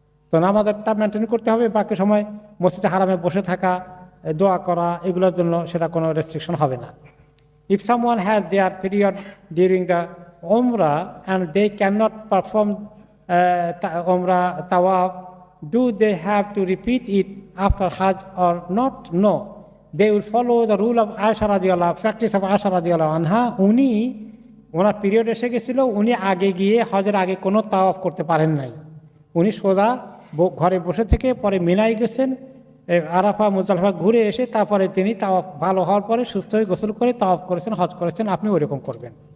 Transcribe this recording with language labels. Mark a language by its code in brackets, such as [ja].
[bn] তো নামাজটা মেনটেন করতে হবে, বাকি সময় মসজিদে হারামে বসে থাকা, দোয়া করা, এগুলোর জন্য সেটা কোনো রেস্ট্রিকশন হবে না। [en] If someone has their period during the Umrah and they can not perform Umrah tawaf, do they have to repeat it after Hajj or not? No. They will follow the rule of Aisha radiyallahu, practice of Aisha radiyallahu anha. [bn] Owner period এসে গেছিল, উনি আগে গিয়ে হজের আগে কোনো তাওয়াফ করতে পারেন নাই, উনি সোজা ঘরে বসে থেকে পরে মিনায় গেছেন, আরাফা মুজদালিফা ঘুরে এসে তারপরে তিনি তাওয়াফ ভালো হওয়ার পরে সুস্থ হয়ে গোসল করে তাওয়াফ করেছেন, হজ করেছেন, আপনি ওইরকম করবেন।